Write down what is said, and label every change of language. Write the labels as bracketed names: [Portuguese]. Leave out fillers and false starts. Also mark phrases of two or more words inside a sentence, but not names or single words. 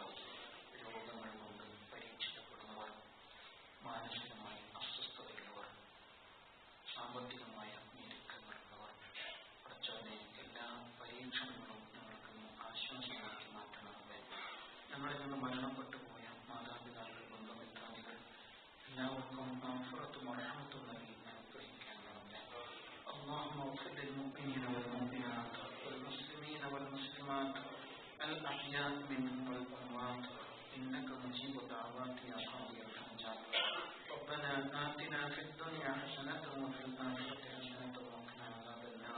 [Malayalam] രോഗങ്ങൾ കൊണ്ട് പരീക്ഷിക്കപ്പെടുന്നവർ, മാനസികമായി അസ്വസ്ഥതയുള്ളവർ, സാമ്പത്തികമായ ഞെരുക്കങ്ങളുള്ളവർ, പഠിച്ചവനെ എല്ലാ പരീക്ഷണങ്ങളും ഞങ്ങൾക്ക് ആശ്വാസമാക്കി മാറ്റണമെന്ന്. ഞങ്ങളിൽ നിന്ന് മരണപ്പെട്ടു പോയ മാതാപിതാക്കൾ, ബന്ധുമിത്രാദികൾ എല്ലാവർക്കും മഗ്ഫിറത്തും റഹ്മത്തും നൽകി അനുഗ്രഹിക്കണമെന്ന്. [Arabic] اللهم اغفر للمؤمنين والمؤمنات والمسلمين والمسلمات الأحياء منهم والأموات إنك مجيب الدعوات يا قاضي الحاجات. ربنا آتنا في الدنيا حسنة وفي الآخرة حسنة وقنا عذاب النار.